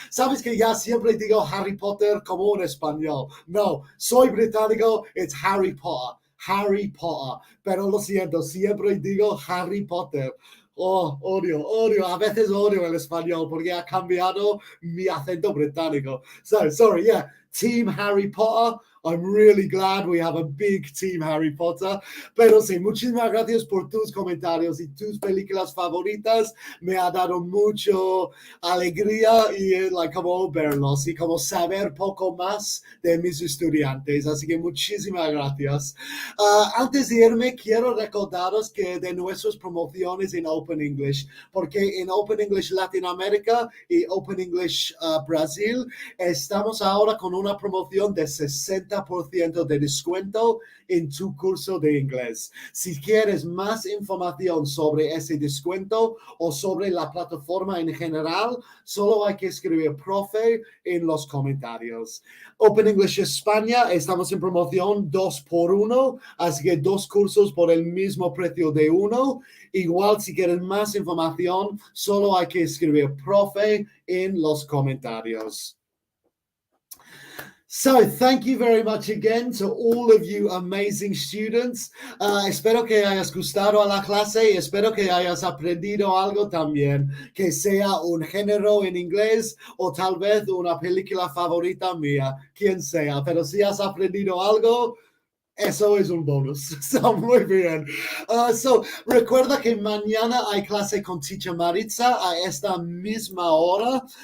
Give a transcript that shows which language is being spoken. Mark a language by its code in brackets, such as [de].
[es] Sabes que ya siempre digo Harry Potter como en español. No, soy británico, [en] it's Harry Potter. Harry Potter. [es] Pero lo siento, siempre digo Harry Potter. Oh, odio, a veces odio el español porque ha cambiado mi acento británico. [en] So, sorry, yeah, Team Harry Potter. I'm really glad we have a big Team Harry Potter. [es] Pero sí, muchísimas gracias por tus comentarios y tus películas favoritas. Me ha dado mucho alegría y como verlos y como saber poco más de mis estudiantes. Así que muchísimas gracias. Antes de irme, quiero recordaros que de nuestras promociones en Open English, porque en Open English Latinoamérica y Open English Brasil estamos ahora con una promoción de 60% de descuento en tu curso de inglés. Si quieres más información sobre ese descuento o sobre la plataforma en general, solo hay que escribir profe en los comentarios. Open English España, estamos en promoción 2x1, así que 2 cursos por el mismo precio de uno. Igual, si quieres más información, solo hay que escribir profe en los comentarios. [en] So, thank you very much again to all of you amazing students. [es] Espero que hayas gustado a la clase y espero que hayas aprendido algo también, que sea un género en inglés o tal vez una película favorita mía, quien sea. Pero si has aprendido algo, eso es un bonus. So, muy bien. Recuerda que mañana hay clase con Teacher Maritza a esta misma hora.